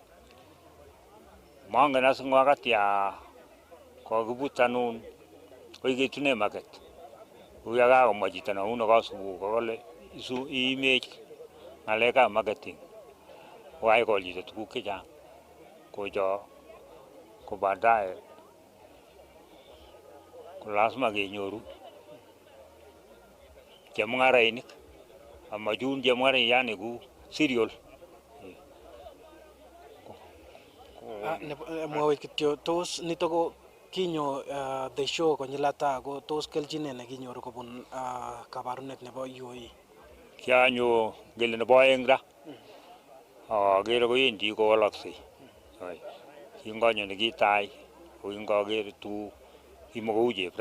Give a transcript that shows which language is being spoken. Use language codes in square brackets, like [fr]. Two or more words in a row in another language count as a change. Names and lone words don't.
[kln] Mongen as eng [sw] wakati ya [kln] kokibut anun koi ketune market uya kakomwa chito nauno kasubu kole iimech ngalekab marketing kokaikol chito tuguk chechang kocho ko baadaye ko lazima kenyoru chemung'arainik amachun chemwari yani ku cereal. Mwawech kityo tos nito ko kinyo [en] the show [kln] konyil ata ko tos kelchinet nekinyoru kobun kabarunet nebo UOE? Kianyo ngele nebo aeng ra. Agere kowendi kowalaksei. Kingonyo nekitai ko kingoker tu kimakou chepra.